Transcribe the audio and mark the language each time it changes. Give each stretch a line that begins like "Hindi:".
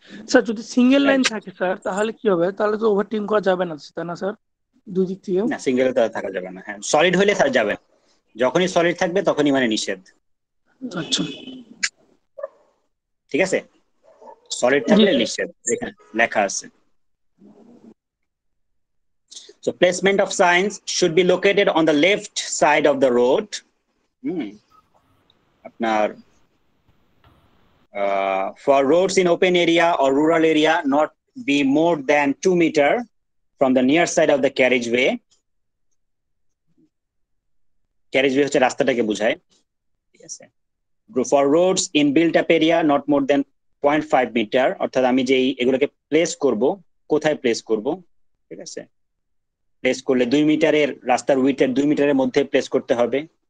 Bangla: Sir যদি single line থাকে sir তাহলে কি হবে? তাহলে তো ওভারটেকিং করা যাবে না, তাই না স্যার? দুই দিক থেকে। না, সিঙ্গেল তো থাকা যাবে না। হ্যাঁ, সলিড হলে যাবে, যখনই সলিড থাকবে তখনই মানে নিষেধ। আচ্ছা, ঠিক আছে, সলিড থাকলে নিষেধ, এখানে লেখা আছে।
English: So placement of signs should be located on the left side of the road. আপনার for roads in open area or rural area not be more than 2 meter from the near side of the carriageway.
Bangla: Carriageway হচ্ছে রাস্তাটাকে বোঝায়। ঠিক আছে,
English: for roads in built up area not more than 0.5 meter,
Bangla: অর্থাৎ আমি যে এগুলোকে place করব, কোথায় প্লেস করব? ঠিক আছে, প্লেস করলে 2 মিটারের রাস্তার উইথের 2 মিটারের মধ্যে প্লেস করতে হবে।